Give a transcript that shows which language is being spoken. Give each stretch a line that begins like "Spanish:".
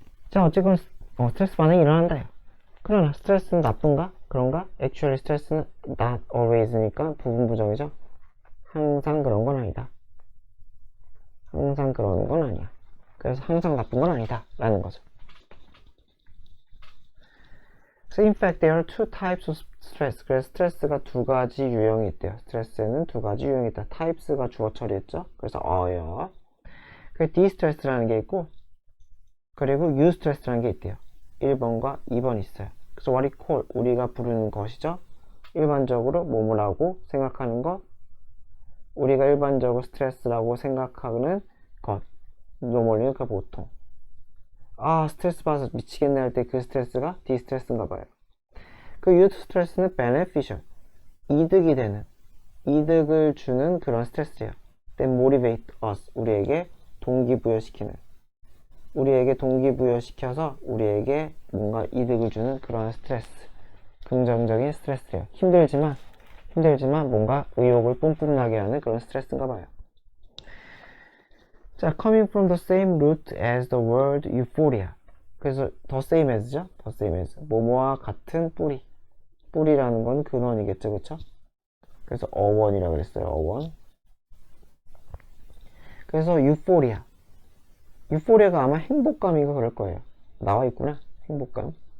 Korean: 자, 어쨌건 스트레스 반응이 일어난다요. 그러나 스트레스는 나쁜가? 그런가?
English: Actually
Korean: 스트레스는
English: not always
Korean: 니까 부분 부정이죠. 항상 그런 건 아니다. 항상 그런 건 아니야. 그래서 항상 나쁜 건 아니다 라는 거죠.
English: So in fact there are two types of stress.
Korean: 그래서 스트레스가 두 가지 유형이 있대요. 스트레스에는 두 가지 유형이 있다. types가 주어 처리했죠. 그래서 어요. 그 디스트레스라는 게 있고 그리고 유스트레스라는 게 있대요. 1번과 2번 있어요. 그래서
English: what we call
Korean: 우리가 부르는 것이죠. 일반적으로 뭐뭐라고 생각하는 것, 우리가 일반적으로 스트레스라고 생각하는 것,
English: normally
Korean: 그 보통. 아 스트레스 받아서 미치겠네 할 때 그 스트레스가 디스트레스인가 봐요. 그 유스트레스는
English: beneficial,
Korean: 이득이 되는, 이득을 주는 그런 스트레스예요.
English: Then motivate us,
Korean: 우리에게 동기부여시키는, 우리에게 동기부여시켜서 우리에게 뭔가 이득을 주는 그런 스트레스, 긍정적인 스트레스예요. 힘들지만 뭔가 의욕을 뿜뿜나게 하는 그런 스트레스인가 봐요.
English: 자, coming from the same root as the word euphoria.
Korean: 그래서
English: the same as죠? the same as.
Korean: 뭐뭐와 같은 뿌리. 뿌리라는 건 근원이겠죠, 그쵸? 그래서 어원이라고 그랬어요, 어원. 그래서 euphoria. 유포리아가 아마 행복감인가 그럴 거예요. 나와 있구나, 행복감.